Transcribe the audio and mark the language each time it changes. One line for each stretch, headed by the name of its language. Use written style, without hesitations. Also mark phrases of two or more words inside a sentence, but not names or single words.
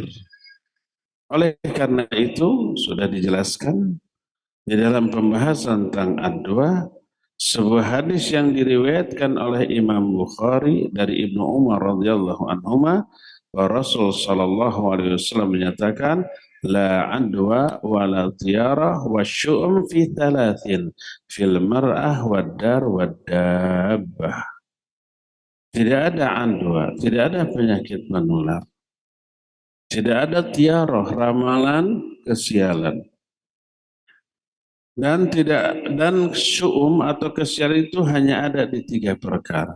Indonesian: Oleh karena itu sudah dijelaskan di dalam pembahasan tentang ad-du'a, sebuah hadis yang diriwayatkan oleh Imam Bukhari dari Ibnu Umar
Arabic: رضي الله عنهما,
Indonesian: bahwa Rasul
Arabic: صلى الله عليه وسلم
Indonesian: menyatakan,
Arabic: لا عدوى ولا طيرة والشؤم في ثلاث في المرأة والدار والدابة.
Indonesian: Tidak ada adwa, tidak ada penyakit menular. Tidak ada tiarah, ramalan kesialan. Dan syu'um atau kesialan itu hanya ada di 3 perkara.